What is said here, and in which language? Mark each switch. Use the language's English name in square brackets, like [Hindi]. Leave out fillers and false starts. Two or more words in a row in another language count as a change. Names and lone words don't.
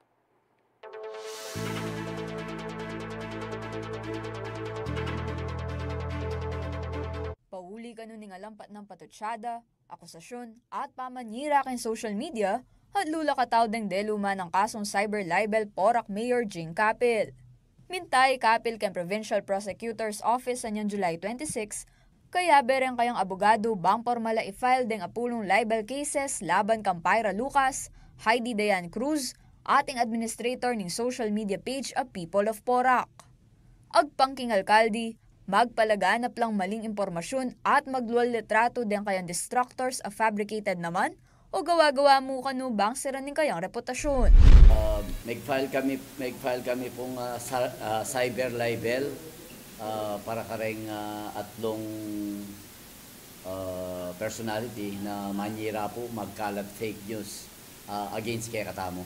[Pampanga] Pauli kanu ning alampat ng patutsada, akusasyon at pamanyira ken [English] social media [Pampanga] at lula kataw deng deluma ng kasong [English] cyber libel [Pampanga] Porac Mayor Jing Capil. Mintay Capil ken Provincial Prosecutor's Office anyan July 26, kaya bereng kayang abogado bang formala i-file deng apulong [English] libel cases [Pampanga] laban kang Pyra Lucas, Heidi Dayan Cruz, ating administrator ning social media page a People of Porac. Agpangking alkaldi, magpalaganap lang maling impormasyon at magluwal litrato din kayang distractors a fabricated naman o gawa-gawa mo kanu bang siranin kayang reputasyon. Mag-file kami pong [English] cyber libel [Pampanga] para kareng atlong personality na manyira po magkalat [English] fake news against [Pampanga] kay katamo.